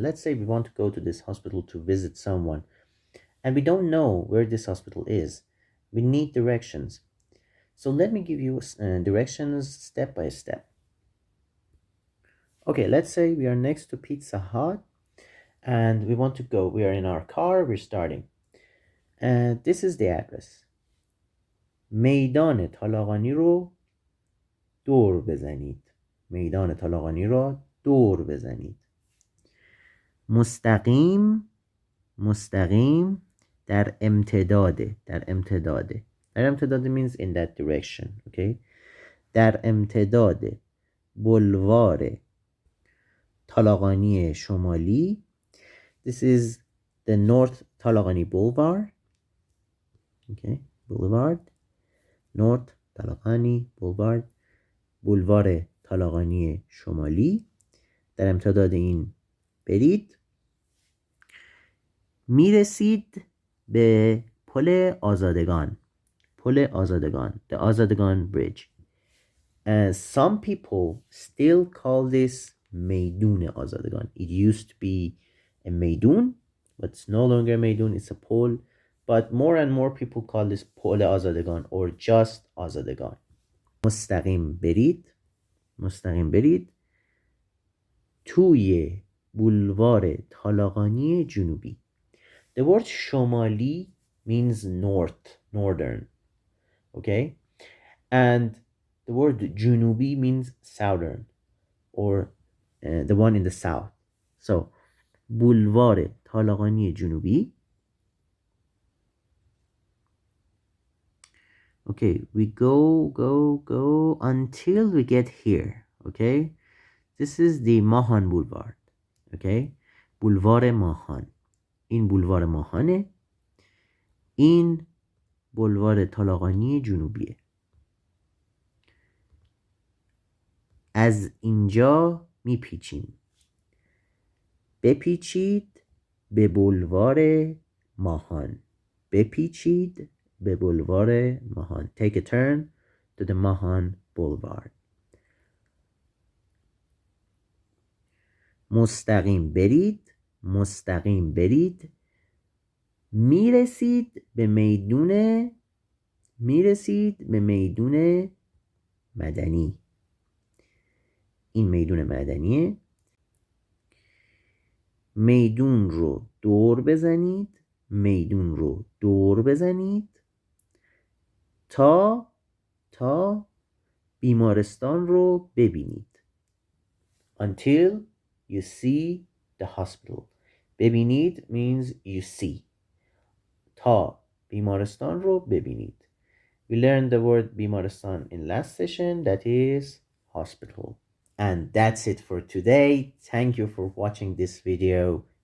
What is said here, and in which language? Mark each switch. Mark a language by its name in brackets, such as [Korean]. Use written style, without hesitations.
[English] Let's say we want to go to this hospital to visit someone, and we don't know where this hospital is. We need directions. So let me give you directions step by step. Okay, let's say we are next to Pizza Hut and we want to go. We are in our car, we're starting. And this is the address. [Persian] میدان طالقانی رو دور بزنید. میدان طالقانی را دور بزنید. مستقیم مستقیم در امتداده در امتداده در امتداده [English] means in that direction. Okay. [Persian] در امتداد بلوار طالقانی شمالی. [English] This is the North Talagani Boulevard. Okay. Boulevard. North Talagani Boulevard. [Persian] بولوار طالقانی شمالی. در امتداد این برید. میرسید به پل آزادگان. پل آزادگان. [English] The آزادگان Bridge. Some people still call this میدون آزادگان. It used to be a میدون, but it's no longer a میدون, it's a pole. But more and more people call this پل آزادگان or just آزادگان. [Persian] مستقیم برید. مستقیم برید توی بولوار طالقانی جنوبی. [English] The word شمالی means north, northern. Okay? And the word جنوبی means southern or the one in the south. [Persian] So, بولوار طالقانی جنوبی. [English] Okay, we go until we get here. Okay? This is the Mahan Boulevard. [Persian] Okay? بولوار ماهان. این بولوار ماهانه. این بولوار طالقانی جنوبیه. از اینجا میپیچیم. بپیچید به بولوار ماهان. بپیچید به بولوار ماهان. [English] Take a turn to the Mahan Boulevard. [Persian] مستقیم برید. مستقیم برید. میرسید به میدون مدنی. این میدون مدنیه. میدون رو دور بزنید. میدون رو دور بزنید تا بیمارستان رو ببینید. [English] Until you see the hospital. ببینید means you see. [Persian] تا بیمارستان رو ببینید. [English] We learned the word بیمارستان in last session, that is hospital. And that's it for today. Thank you for watching this video.